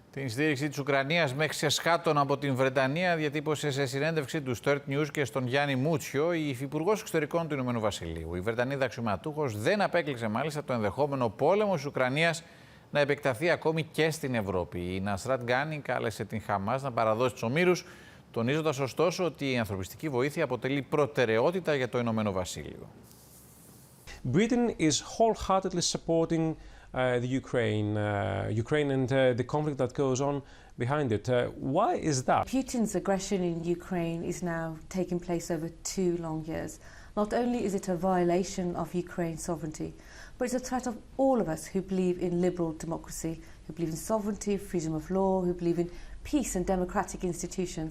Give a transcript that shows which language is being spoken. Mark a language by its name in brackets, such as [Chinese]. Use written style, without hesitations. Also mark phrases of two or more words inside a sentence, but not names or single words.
[Greek] Την στήριξη της Ουκρανίας μέχρις εσχάτων από την Βρετανία διατύπωσε σε συνέντευξη του στο ΕΡΤNews και στον Γιάννη Μούτσιο η υφυπουργός Εξωτερικών του Ηνωμένου Βασιλείου. Η Βρετανίδα αξιωματούχος δεν απέκλεισε μάλιστα το ενδεχόμενο πόλεμος της Ουκρανίας να επεκταθεί ακόμη και στην Ευρώπη. Η Νασράτ Γκάνι κάλεσε την Χαμάς να παραδώσει τους ομήρους, τονίζοντας ωστόσο ότι η ανθρωπιστική βοήθεια αποτελεί προτεραιότητα για το Ηνωμένο Βασίλειο. [English] Britain is wholeheartedly supporting the Ukraine and the conflict that goes on behind it. Why is that? Putin's aggression in Ukraine is now taking place over 2 long years. Not only is it a violation of Ukraine's sovereignty, but it's a threat of all of us who believe in liberal democracy, who believe in sovereignty, freedom of law, who believe in peace and democratic institutions.